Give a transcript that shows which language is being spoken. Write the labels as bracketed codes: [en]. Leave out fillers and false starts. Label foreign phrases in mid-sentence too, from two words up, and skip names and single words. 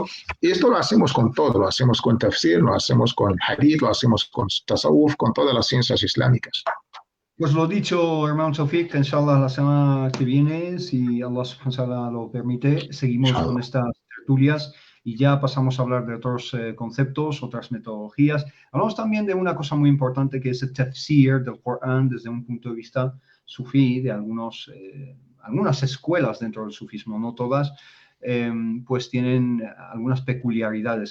[es] Y esto lo hacemos con todo, lo hacemos con tafsir, lo hacemos con hadith, lo hacemos con tasawuf, con todas las ciencias islámicas. Pues lo dicho, hermano Tawfiq, inshallah la semana que viene, si Allah [ar] سبحانه وتعالى [es] lo permite, seguimos Inshallah. con estas tertulias y ya pasamos a hablar de otros conceptos, otras metodologías. Hablamos también de una cosa muy importante que es el tafsir del Corán desde un punto de vista sufí, de algunas escuelas dentro del sufismo, no todas, pues tienen algunas peculiaridades.